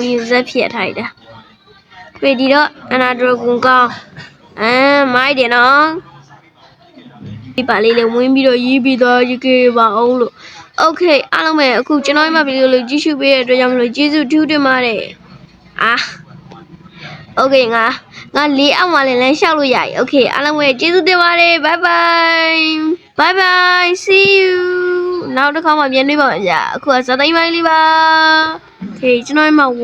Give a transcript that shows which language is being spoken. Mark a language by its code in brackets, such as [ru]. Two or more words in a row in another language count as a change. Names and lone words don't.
[my] ကြီးဇက်ဖြတ်ထားတယ်တွေ့ဒီတော့အနာဒရကိုကောင်းမိုက်တယ်နော်ဒီပါလေးလေးဝင်းပြီးတော့ရေးပြီးတော့ရေးခဲ့ပါအောင်လို့โอเคအားလုံးပဲအခုကျွန်တော်ရဲ့ဗီဒီယိုလေးကြည့်ရှုပေးတဲ့အတွက်ကြောင့်မလို့ကျေးဇူးထူးတင်ပါတယ် โอเคငါလေးအောင်မှလည်းလမ်းလျှောက်လို့ရပြီโอเคအားလုံးပဲကျေးဇူးတင်ပါတယ် [en] bye bye see you [my] နောက်တစ်ခါမှပြန်တွေ့ပါမယ်ဗျာအခုကဇာတ်သိမ်းပိုင်းလေးပါโอเคကျွန်တော်ရဲ့မှာ